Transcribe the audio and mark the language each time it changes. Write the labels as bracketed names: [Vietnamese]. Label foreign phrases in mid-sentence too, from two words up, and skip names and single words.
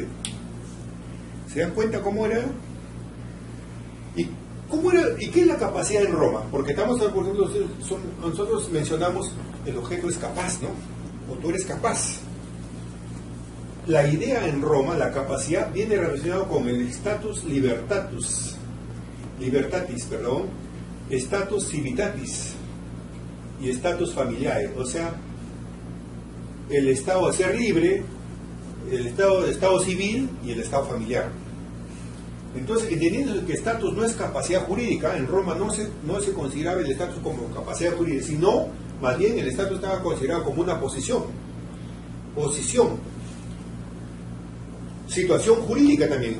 [Spanish] ¿Se dan cuenta cómo era? ¿Y qué es la capacidad en Roma? Porque nosotros mencionamos el objeto es capaz, ¿no? O tú eres capaz. La idea en Roma, la capacidad, viene relacionado con el [Latin] status libertatis, status civitatis [Spanish] y [Latin] status familiae, [Spanish] o sea, el estado de ser libre, el estado civil y el estado familiar. Entonces, entendiendo que estatus no es capacidad jurídica, en Roma no se consideraba el estatus como capacidad jurídica, sino más bien el estatus estaba considerado como una posición, situación jurídica también.